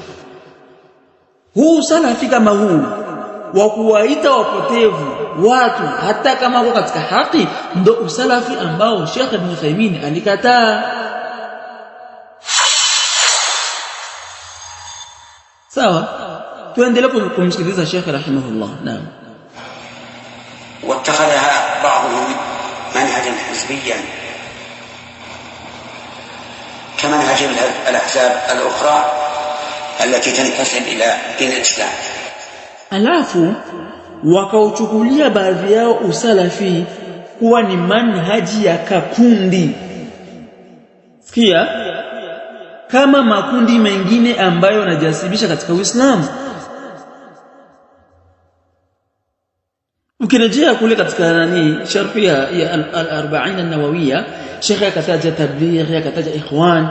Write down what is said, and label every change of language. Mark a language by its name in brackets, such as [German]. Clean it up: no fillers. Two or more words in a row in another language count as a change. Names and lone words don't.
[Swahili] Huu salafi kama huu wa kuwaita wapotevu watu hata kama wako katika haki ndo usalafi ambao Sheikh Ibn Uthaymeen alikataa. Sawa, tuendelee kumsikiliza Sheikh rahimahullah. Naam. [Arabic] واتخذها بعضهم منهجا حزبيا كمنهج الأحزاب الأخرى التي تنتسب إلى دين الإسلام. [Swahili] Alafu wakauchukulia baadhi yao usalafi kuwa ni manhaji ya kakundi. Sikia, kama makundi mengine ambayo yanajasibisha katika Uislamu. Ukirejea kule katika sharhi ya al-40 an-nawawiyya, Sheikh akataja tabligh, akataja ikhwan.